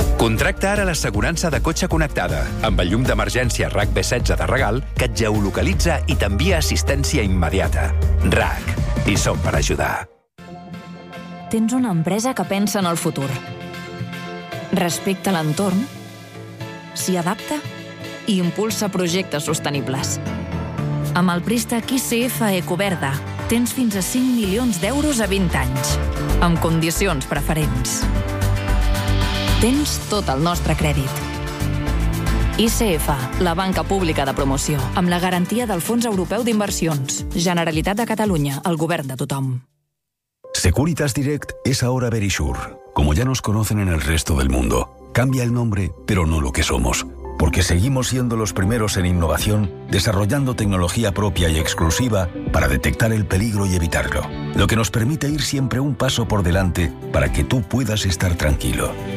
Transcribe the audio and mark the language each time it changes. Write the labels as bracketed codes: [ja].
[ca] Contracta ara l'assegurança de cotxe connectada amb el llum d'emergència RAC B16 de Regal, que et geolocalitza i t'envia assistència immediata. RAC. I som per ajudar. Tens una empresa que pensa en el futur. Respecta l'entorn. S'hi adapta. I impulsa projectes sostenibles. Amb el préstec ICF Ecoverda tens fins a 5 milions d'euros a 20 anys, amb condicions preferents. Tens tot el nostre crèdit. ICF, la banca pública de promoció, amb la garantia del Fons Europeu d'Inversions. Generalitat de Catalunya, el govern de tothom. [es] Securitas Direct és ahora Verisure, como ya nos conocen en el resto del mundo. Cambia el nombre, pero no lo que somos. Porque seguimos siendo los primeros en innovación, desarrollando tecnología propia y exclusiva para detectar el peligro y evitarlo. Lo que nos permite ir siempre un paso por delante para que tú puedas estar tranquilo.